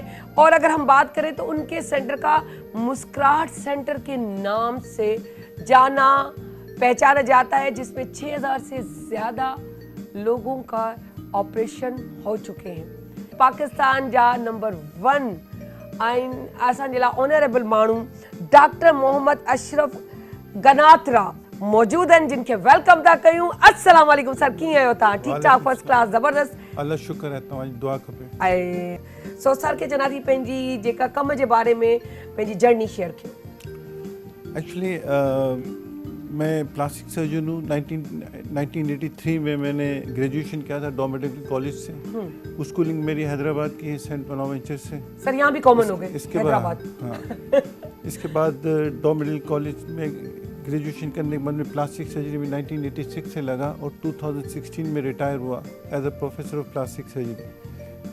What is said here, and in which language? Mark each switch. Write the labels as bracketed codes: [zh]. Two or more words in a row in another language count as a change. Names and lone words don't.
[ur] اور اگر ہم بات کریں تو ان کے سینٹر کا مسکراہٹ سینٹر کے نام سے جانا پہچانا جاتا ہے، جس میں 6000 سے زیادہ لوگوں کا آپریشن ہو چکے ہیں. [sd] पाकिस्तान जा नंबर 1 असांजे ऑनरेबल मानू डॉक्टर मोहम्मद अशरफ गनात्रा [ur] موجود ہیں، جن کے [sd] वेलकम था कयूं। [ar] السلام علیکم [sd] सर, कीअं आहियो तव्हां? [ur] ٹھیک ٹھاک, [en] first class, [ur] ज़बरदस्त। اللہ شکر ہے, [sd] तव्हांजी दुआ खपे। ऐं सो सर खे चवंदा थी पंहिंजी जेका कम जे बारे में पंहिंजी [en] journey share [sd] कयो। [ur] ایکچوئلی میں [en] plastic surgeon [ur] हूँ। 1983 میں میں نے گریجویشن کیا تھا ڈاؤ [en] medical college [ur] से। اسکولنگ میری حیدرآباد کی ہے، سینٹ بوناوینچر سے. سر یہاں بھی کامن ہو گئے इसके حیدرآباد. ہاں، اس کے بعد ڈاؤ [en] medical college [ur] میں گریجویشن کرنے کے بعد میں [en] plastic surgery [ur] میں 1986 سے لگا اور 2016 میں ریٹائر ہوا [en] as a professor of plastic surgery.